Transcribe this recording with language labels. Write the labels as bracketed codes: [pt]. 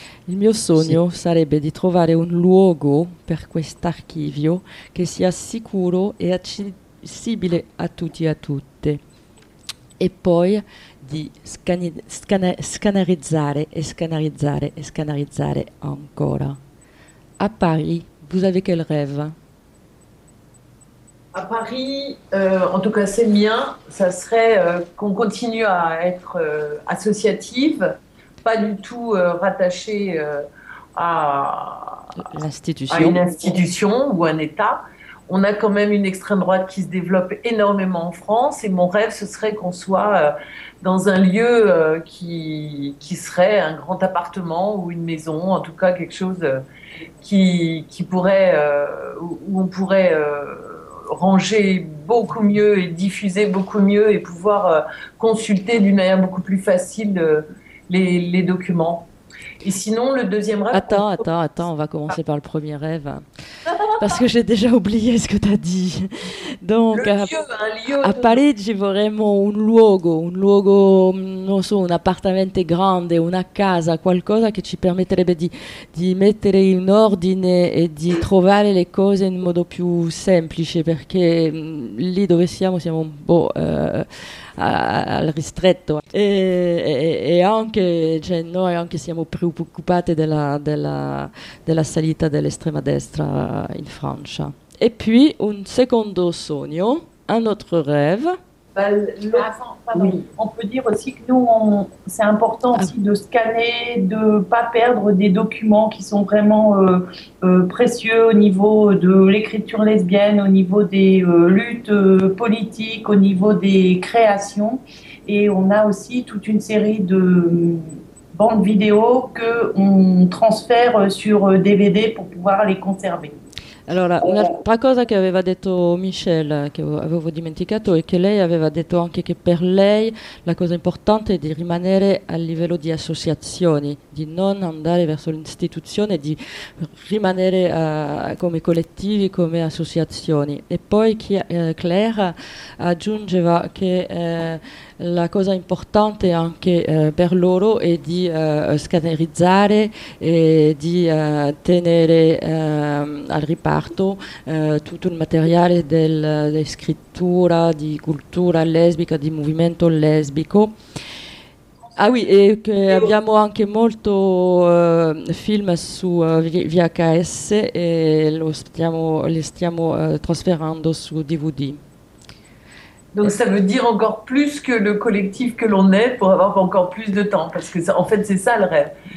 [it] Il mio sogno sarebbe di trovare un luogo per quest'archivio che sia sicuro e accessibile a tutti e a tutte e poi di scannerizzare ancora. [fr] A Paris, vous avez quel rêve? À Paris, en tout cas c'est mien, ça serait qu'on continue à être associative. Pas du tout rattaché à une institution ou un État. On a quand même une extrême droite qui se développe énormément en France et mon rêve, ce serait qu'on soit dans un lieu qui serait un grand appartement ou une maison, en tout cas quelque chose qui pourrait, où on pourrait ranger beaucoup mieux et diffuser beaucoup mieux et pouvoir consulter d'une manière beaucoup plus facile les documents. Et sinon, le deuxième rêve... Attends, on va commencer par le premier rêve. Parce que j'ai déjà oublié ce que tu as dit. Donc, un lieu, [it] Parigi, vorremmo un luogo, non so, un appartamento grande, una casa, qualcosa che ci permetterebbe di mettere in ordine e di trovare le cose in modo più semplice, perché lì dove siamo un po' al ristretto. E anche, cioè, noi anche siamo preoccupati della salita dell'estrema destra in Francia. E poi un secondo sogno, un altro rêve. [fr] Oui. On peut dire aussi que nous, c'est important aussi de scanner, de pas perdre des documents qui sont vraiment précieux au niveau de l'écriture lesbienne, au niveau des luttes politiques, au niveau des créations. Et on a aussi toute une série de bandes vidéo que on transfère sur DVD pour pouvoir les conserver. [it] Allora, un'altra cosa che aveva detto Michelle, che avevo dimenticato, è che lei aveva detto anche che per lei la cosa importante è di rimanere a livello di associazioni, di non andare verso l'istituzione, di rimanere come collettivi, come associazioni. E poi Claire aggiungeva che la cosa importante anche per loro è di scannerizzare e di tenere al riparo tutto il materiale della scrittura di cultura lesbica, di movimento lesbico. [fr] Ah oui, [it] e che abbiamo anche molto film su VHS e li stiamo trasferendo su DVD. [fr] Donc ça veut dire encore plus que le collectif que l'on est pour avoir encore plus de temps, parce que ça, en fait c'est ça le rêve.